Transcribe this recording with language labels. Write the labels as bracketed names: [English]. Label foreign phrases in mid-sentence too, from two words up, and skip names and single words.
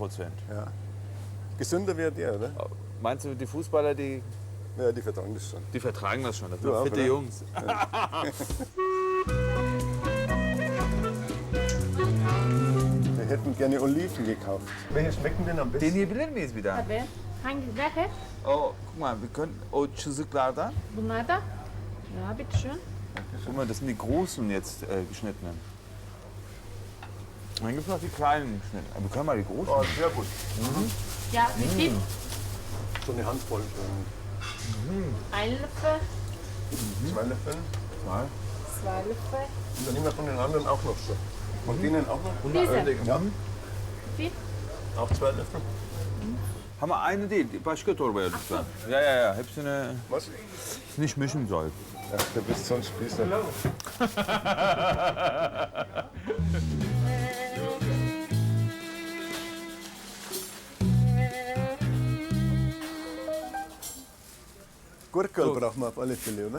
[German] Ja. Gesünder wäre der, oder? Meinst du, die Fußballer, die Ja, die vertragen das schon. vertragen das schon? Das Du sind auch, fitte oder? Jungs. Wir hätten gerne Oliven gekauft. Welche schmecken denn am besten? [Turkish] Deneyebilir miyiz bir daha? Tabii. Hangiler hep? [German] Oh, guck mal, wir können, [Turkish] Bunlar da? [German] Ja, bitteschön. Guck mal, das sind die großen jetzt geschnittenen. Dann gibt es noch die kleinen Schnitte. Aber wir können mal die großen. Oh, sehr gut. Ja, wie viel? So eine Handvoll. Ein Löffel, 2 Löffel. 2 Löffel. Und dann nehmen wir von den anderen auch noch so. Von denen auch noch? Diese. Ja. Wie? Auch 2 Löffel. Haben wir eine [Turkish] değil. Başka torbaya lütfen. Ja. Hepsini [German] Was? nicht mischen soll. Ja, du bist so ein Spießer. Gurkel brauchen wir auf alle Fälle, oder?